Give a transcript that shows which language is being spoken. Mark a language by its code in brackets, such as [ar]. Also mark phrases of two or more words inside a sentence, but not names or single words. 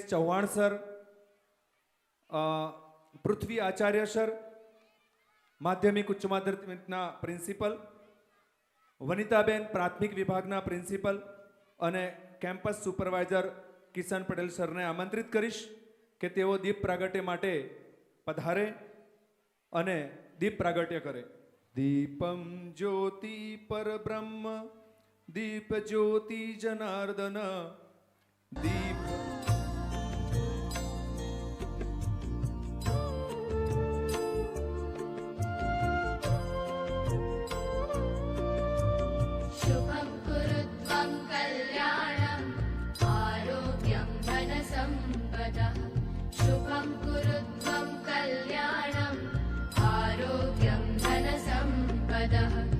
[gu] ચૌહાણ સર, પૃથ્વી આચાર્ય સર, માધ્યમિક ઉચ્ચ માધ્યમિકના પ્રિન્સિપલ, વનિતાબેન પ્રાથમિક વિભાગના પ્રિન્સિપલ અને કેમ્પસ સુપરવાઇઝર કિશન પટેલ સરને આમંત્રિત કરીશ કે તેઓ દીપ પ્રાગટ્ય માટે પધારે અને દીપ પ્રાગટ્ય કરે. [sa] दीपम ज्योति परब्रह्म दीप ज्योति जनार्दन दीप शुभं कुरुत्वं कल्याणं आरोग्यं धनसम्पदः शुभं कुरुत्वं कल्याणं आरोग्यं धनसम्पदः